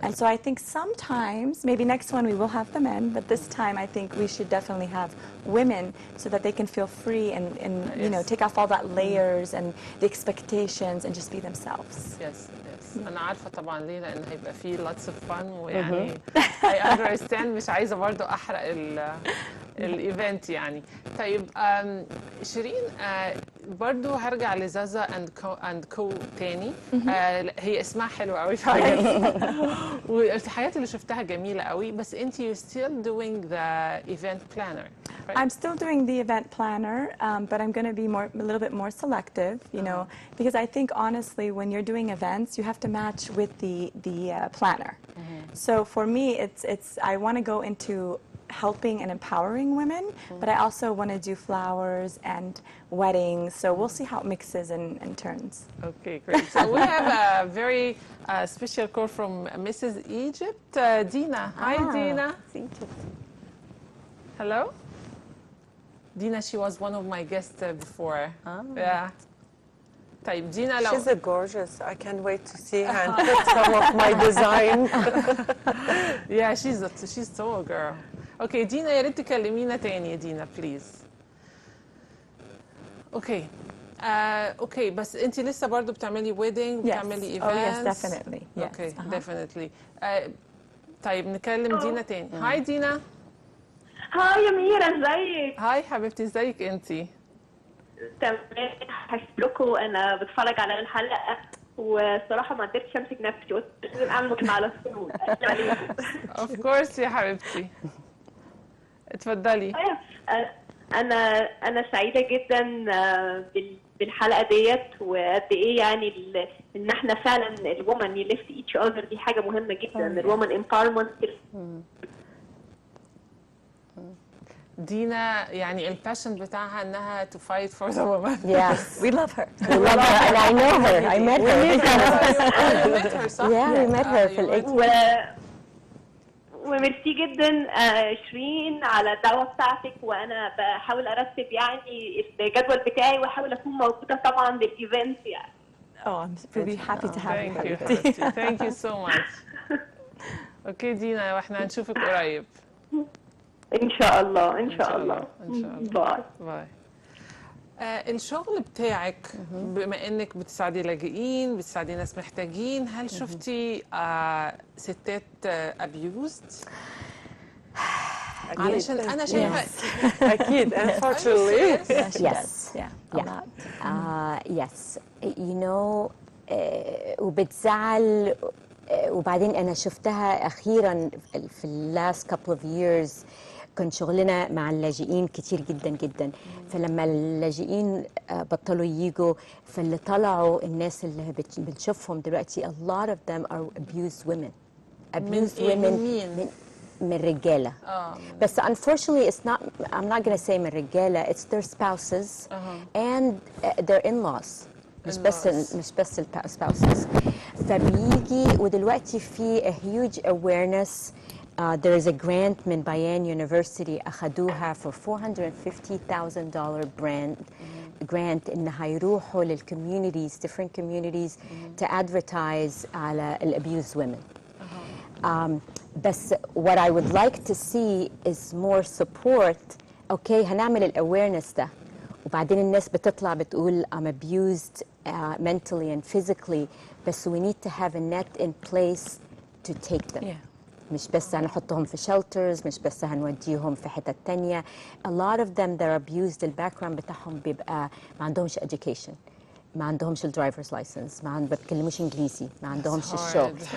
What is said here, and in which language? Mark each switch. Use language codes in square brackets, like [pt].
[en] And so I think sometimes, maybe next one we will have the men, but this time I think we should definitely have women so that they can feel free and you know, Yes. take off all that layers and the expectations and just be themselves. Yes, yes. [ar] أنا عارفة طبعا ليه، لأن هيبقى فيه [en] lots of fun [ar] ويعني [en] I understand. [ar] مش عايزة برضو أحرق الايفنت يعني. طيب شيرين، برضو هرجع لزازا اند كو تاني. هي اسمها حلو قوي فعلا والحاجات اللي شفتها جميله قوي، بس انت [en] you still doing the event planner, right? I'm still doing the event planner, but I'm going to be a little bit more selective, you know, because I think honestly, when you're doing events, you have to match with the planner. So for me, I want to go into helping and empowering women, but I also want to do flowers and weddings. So we'll see how it mixes and turns. Okay, great. So we have a very special call from Mrs. Egypt, Dina. Hi, Dina. Hello. Dina, she was one of my guests before. [ar] Yeah. طيب دينا لو [en] She's a gorgeous. I can't wait to see her and put some of my design. Yeah, she's so a girl. [ar] اوكي دينا، يا ريت تكلمينا تاني يا دينا بليز. اوكي اوكي، بس انت لسه برضو بتعملي ويدنج، بتعملي ايفنتس؟ [en] Oh yes, definitely. Yes. [ar] اوكي definitely. طيب نكلم دينا تاني. هاي دينا. هاي يا ميرا، ازيك؟ هاي حبيبتي، ازيك انتي؟ تمام، هشكركم. انا بتفرج على الحلقه وصراحه ما قدرتش امسك نفسي، قلت لازم اعمل مكان على الصوت. اوف كورس يا حبيبتي، اتفضلي. انا سعيده جدا بالحلقه ديت، وقد ايه يعني ان احنا فعلا الومن يلفت ايتش اذر، دي حاجه مهمه جدا. الومن امباورمنت. دينا يعني الباشن بتاعها انها [en] to fight for the woman. Yes. We love her. We love her and I know her. I met her. You met her صح؟ Yeah, we met her [ar] في الإجتماع. وميرسي جدا شيرين على الدعوه بتاعتك، وانا بحاول ارتب يعني الجدول بتاعي واحاول اكون موجوده طبعا للايفنت يعني. [en] Oh, I'm really happy to have Thank you you. حبيبتي. Thank you so much. [ar] اوكي دينا، واحنا هنشوفك قريب. ان شاء الله ان شاء الله. ان شاء الله. باي باي. الشغل بتاعك بما انك بتساعدي لاجئين، بتساعدي ناس محتاجين، هل شفتي ستات ابيوزد؟ علشان انا شايفه أكيد unfortunately. [en] Yes. Yeah, a lot. Yes. You know, [ar] وبتزعل. وبعدين أنا شفتها أخيراً في last couple of years. كان شغلنا مع اللاجئين كتير جدا جدا، فلما اللاجئين بطلوا ييجوا، فاللي طلعوا الناس اللي بنشوفهم دلوقتي [en] a lot of them are abused women. Abused women [ar] من رجالة. [en] بس unfortunately it's not, I'm not going to say من رجالة, it's their spouses and their in-laws. [ar] مش بس spouses. فبيجي ودلوقتي في [en] a huge awareness. There is a grant من بيان University [ar] أخدوها [en] for $450,000 grant إن هيروحوا للcommunities, different communities to advertise على abused women. بس what I would like to see is more support. Okay, هنعمل awareness ده، [ar] وبعدين الناس بتطلع بتقول [en] I'm abused mentally and physically، بس we need to have a net in place to take them. Yeah. [ar] مش بس هنحطهم في shelters، مش بس هنوديهم في حتة تانية. [en] A lot of them that are abused [ar] الباكراوند بتاعهم بيبقى ما عندهمش education، ما عندهمش الدرايفرز لايسنس، ما بيتكلموش انجليزي، ما عندهمش الشغل.